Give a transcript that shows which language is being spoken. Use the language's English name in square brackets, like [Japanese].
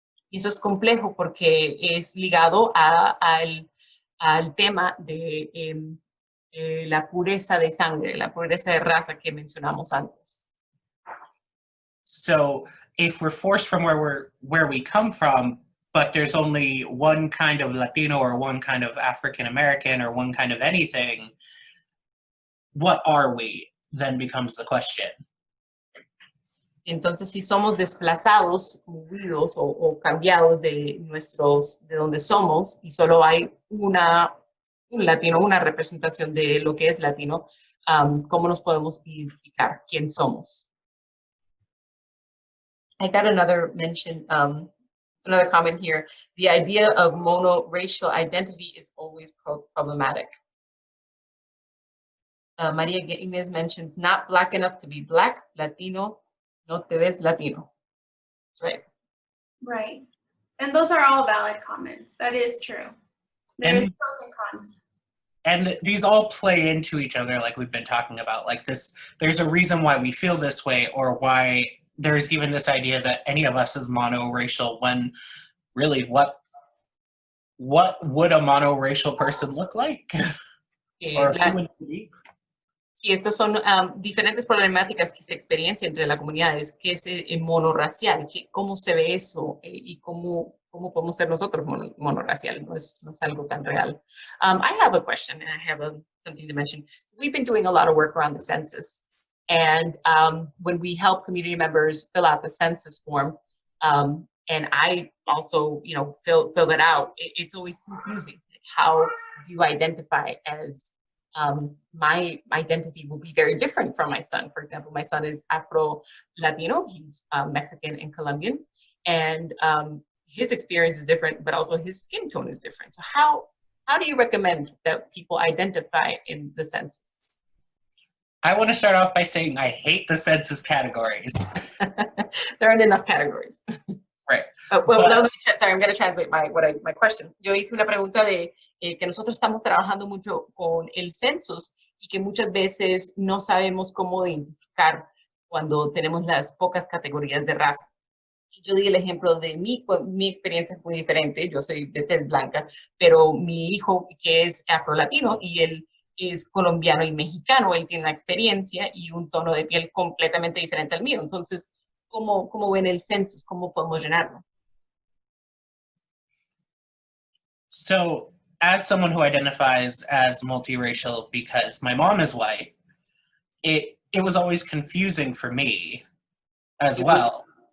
[Spanish] Y eso es complejo porque es ligado al tema de la pureza de sangre, la pureza de raza que mencionamos antes. [English] So if we're forced from where we come from, but there's only one kind of Latino or one kind of African American or one kind of anything, what are we? Then becomes the question. [Spanish] Entonces, si somos desplazados, movidos o cambiados de donde somos y solo hay un latino, una representación de lo que es latino, ¿cómo nos podemos identificar quién somos? [English] I got another mention, another comment here. The idea of monoracial identity is always problematic. Maria Inez mentions, not black enough to be black, Latino, [Spanish] no te ves Latino. [English] Right. Right. And those are all valid comments. That is true. There's pros and cons. And these all play into each other, like we've been talking about. Like this, there's a reason why we feel this way, or why there's even this idea that any of us is monoracial, when really what would a monoracial person look like? Or who would it be? [Spanish] Sí, estos son diferentes problemáticas que se experiencian entre la comunidad, es que es monorracial, que, cómo se ve eso y cómo podemos ser nosotros monorracial, no es algo tan real. [English] I have a question and I have something to mention. We've been doing a lot of work around the census, and when we help community members fill out the census form, and I also, fill that out, it's always confusing. How you identify as my identity will be very different from my son. For example, my son is Afro-Latino, he's Mexican and Colombian, and his experience is different, but also his skin tone is different. So how do you recommend that people identify in the census? I want to start off by saying I hate the census categories. There aren't enough categories. Right. Sorry, I'm going to translate my question. [Spanish] Yo hice una pregunta de que nosotros estamos trabajando mucho con el census y que muchas veces no sabemos cómo identificar cuando tenemos las pocas categorías de raza. Yo di el ejemplo de mi experiencia es muy diferente, yo soy de tez blanca, pero mi hijo que es afrolatino y él es colombiano y mexicano, él tiene una experiencia y un tono de piel completamente diferente al mío. Entonces, ¿cómo ven el census? ¿Cómo podemos llenarlo? [English] So, as someone who identifies as multiracial because my mom is white, it was always confusing for me as well.